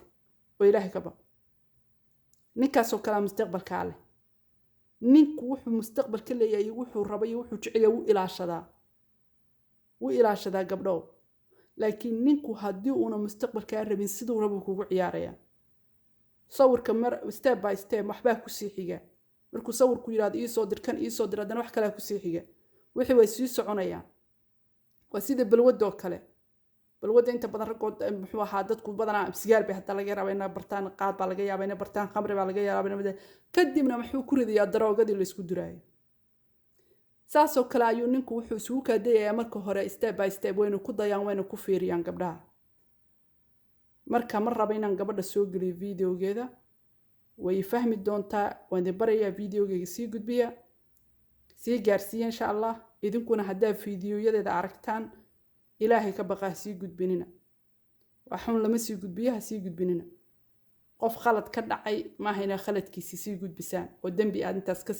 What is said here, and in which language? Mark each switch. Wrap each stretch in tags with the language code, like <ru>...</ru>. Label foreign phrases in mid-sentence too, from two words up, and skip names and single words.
<so>oo ilaahay ka baq ninkaasoo kale mustaqbalka leh ninku wuxuu mustaqbalka leeyahay wuxuu rabay wuxuu jecel yahay wuu ilaashadaa gabdho laakiin ninku haddii uuna mustaqbalka rabin siduu rabo kugu ciyaaraya sawirka mar</so> <en>step by step</en> <so>waxbaa ku sii xiga markuu sawirku yiraahdo ii soo dir kan ii soo dir haddana wax kale ku sii xiga wixii way sii soconayaan waa sida balwadoo kale balwada inta badan raggood muxuu ahaa dadku badanaa sigaar bay hadda laga yaabaa inay bartaan qaad baa laga yaabaa inay bartaan khamri baa laga yaabaa kadibna wuxuu ku ridayaa daroogadii la isku duraayo saasoo kale ayuu ninku wuxuu isugu kaadayaa marka hore</so> <en>step by step</en> <so>waynu ku dayaan waynu ku fiiriyaan gabdhaha marka mar raba inaan gabadha soo geliyo videogeeda way fahmi doontaa waan barayaa videogeega sii gudbiya sii gaarsiiya</so> <ar>إن شاء الله</ar> <so>idinkuna haddaa videoyadeeda aragtaan ilaahay ka baqaa sii gudbinina waxaan lama sii gudbiyaha sii gudbinina qof khalad ka dhacay ma hayna khaladkiisi sii gudbisaan oo dambi aad intaas ka</so>